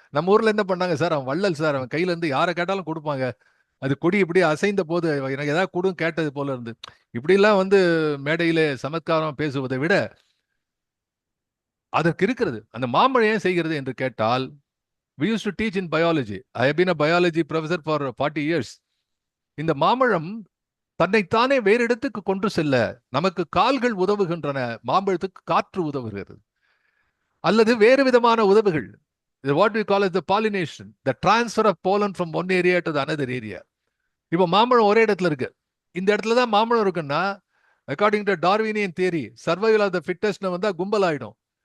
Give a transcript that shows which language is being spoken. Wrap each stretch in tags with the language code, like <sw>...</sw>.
<ta>நம்ம ஊர்ல என்ன பண்ணாங்க சார், அவன் வள்ளல் சார், அவன் கையில இருந்து யாரை கேட்டாலும் கொடுப்பாங்க. அது கொடி இப்படி அசைந்த போது எனக்கு ஏதாவது கொடுன்னு கேட்டது போல இருந்து. இப்படி எல்லாம் வந்து மேடையிலே சமத்காரம் பேசுவதை விட அதற்கு இருக்கிறது. அந்த மாம்பழம் ஏன் செய்கிறது என்று கேட்டால்,</ta> <en>we used to teach in biology. I have been a biology professor for 40 years.</en> <ta>இந்த மாம்பழம் தன்னைத்தானே வேறு இடத்துக்கு கொண்டு செல்ல நமக்கு கால்கள் உதவுகின்றன, மாம்பழத்துக்கு காற்று உதவுகிறது, அல்லது வேறு விதமான உதவுகள்.</ta> <en>What we call as the pollination, the transfer of pollen from one area to the another area.</en> <ta>இப்போ மாம்பழம் ஒரே இடத்துல இருக்கு. இந்த இடத்துல தான் மாம்பழம் இருக்குன்னா,</ta> <en>according to Darwinian theory, survival of the fittest</en> <ta>வந்தா கும்பல் ஆயிடும்.</ta>